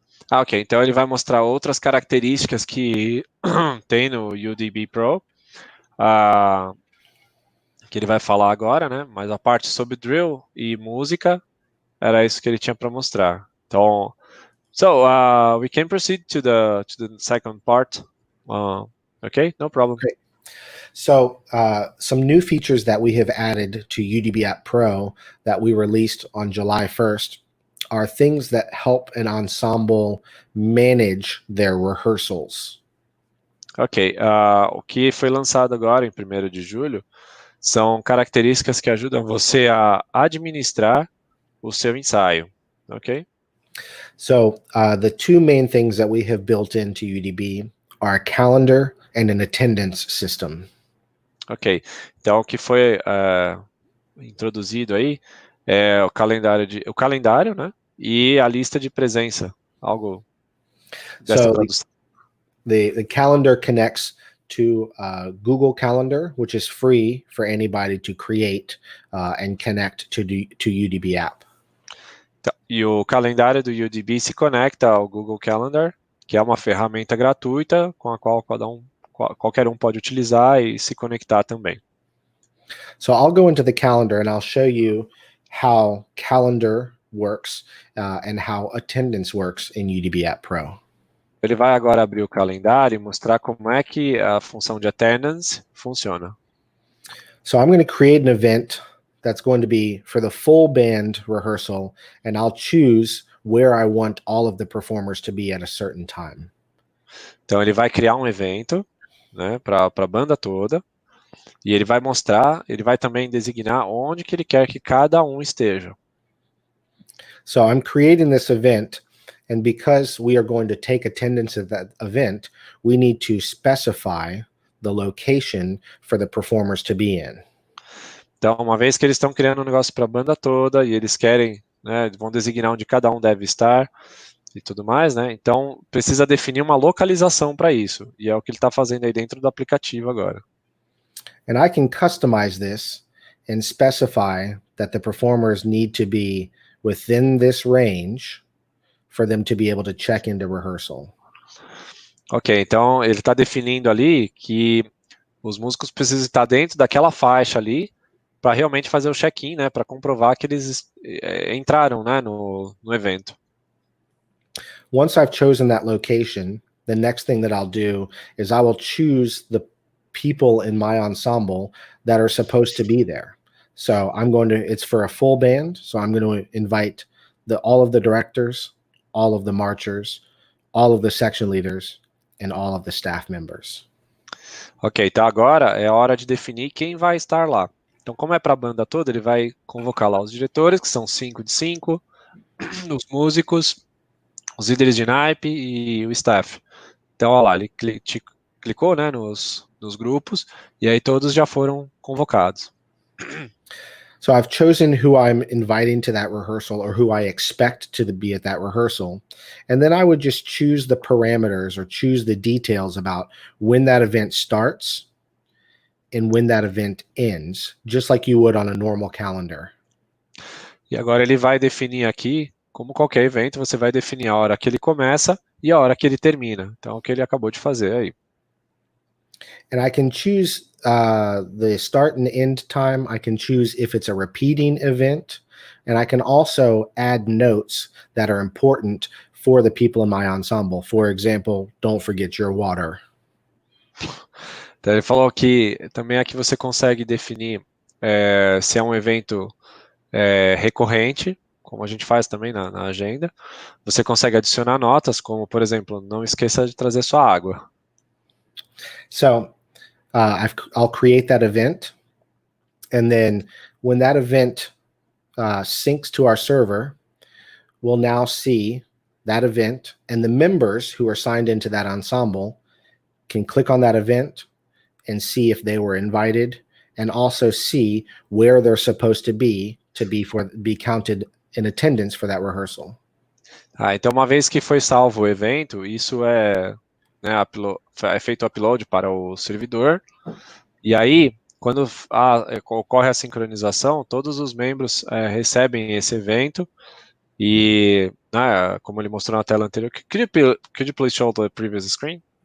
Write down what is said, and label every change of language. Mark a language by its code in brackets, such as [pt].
[pt] Ok, então ele vai mostrar outras características que tem no UDB Pro, que ele vai falar agora, né? Mas a parte sobre drill e música era isso que ele tinha para mostrar. Então, [en] we can proceed to the second part. Okay, no problem. Great. So some new features that we have added to UDB App Pro that we released on July 1st are things that help an ensemble manage their rehearsals. [pt] Ok, o que foi lançado agora em 1º de julho são características que ajudam você a administrar o seu ensaio, ok? [en] So the two main things that we have built into UDB are a calendar and an attendance system. [pt] Ok, então o que foi introduzido aí é o calendário, né? E a lista de presença, algo dessa tradução. [en] The calendar connects to Google Calendar, which is free for anybody to create and connect to UDB app. [pt] E o calendário do UDB se conecta ao Google Calendar, que é uma ferramenta gratuita com a qual qualquer um pode utilizar e se conectar também. [en] So I'll go into the calendar and I'll show you how calendar works and how attendance works in UDB App Pro. [pt] Ele vai agora abrir o calendário e mostrar como é que a função de attendance funciona. [en] So I'm going to create an event that's going to be for the full band rehearsal, and I'll choose where I want all of the performers to be at a certain time. [pt] Então ele vai criar um evento, né, para a banda toda, e ele vai também designar onde que ele quer que cada um esteja. [en] So I'm creating this event, and because we are going to take attendance at that event, we need to specify the location for the performers to be in. [pt] Então, uma vez que eles estão criando um negócio para a banda toda e eles querem, né, vão designar onde cada um deve estar e tudo mais, né? Então, precisa definir uma localização para isso. E é o que ele está fazendo aí dentro do aplicativo agora. [en] And I can customize this and specify that the performers need to be within this range for them to be able to check into rehearsal. [pt] Ok, então ele está definindo ali que os músicos precisam estar dentro daquela faixa ali para realmente fazer o check-in, né? Para comprovar que eles entraram, né, no evento. [en] Once I've chosen that location, the next thing that I'll do is I will choose the people in my ensemble that are supposed to be there. So it's for a full band. So I'm going to invite all of the directors, all of the marchers, all of the section leaders, and all of the staff members. [pt] Ok, então agora é a hora de definir quem vai estar lá. Então, como é para a banda toda, ele vai convocar lá os diretores, que são 5 de 5, os músicos, os líderes de naipe e o staff. Então, olha lá, ele clicou, né, nos grupos, e aí todos já foram convocados. [en] So I've chosen who I'm inviting to that rehearsal or who I expect to be at that rehearsal. And then I would just choose the parameters or choose the details about when that event starts and when that event ends, just like you would on a normal calendar. [pt] E agora ele vai definir aqui, como qualquer evento, você vai definir a hora que ele começa e a hora que ele termina. Então, o que ele acabou de fazer aí. [en] And I can choose the start and end time. I can choose if it's a repeating event. And I can also add notes that are important for the people in my ensemble. For example, don't forget your water. [pt] Então, ele falou que também aqui você consegue definir se é um evento recorrente, como a gente faz também na agenda. Você consegue adicionar notas, como, por exemplo, não esqueça de trazer sua água. [en] So I'll create that event. And then when that event syncs to our server, we'll now see that event, and the members who are signed into that ensemble can click on that event and see if they were invited, and also see where they're supposed to be counted in attendance for that rehearsal. [pt] Então, uma vez que foi salvo o evento, isso é feito o upload para o servidor, e aí, quando ocorre a sincronização, todos os membros recebem esse evento, e como ele mostrou na tela anterior, [en] could you please show the previous screen?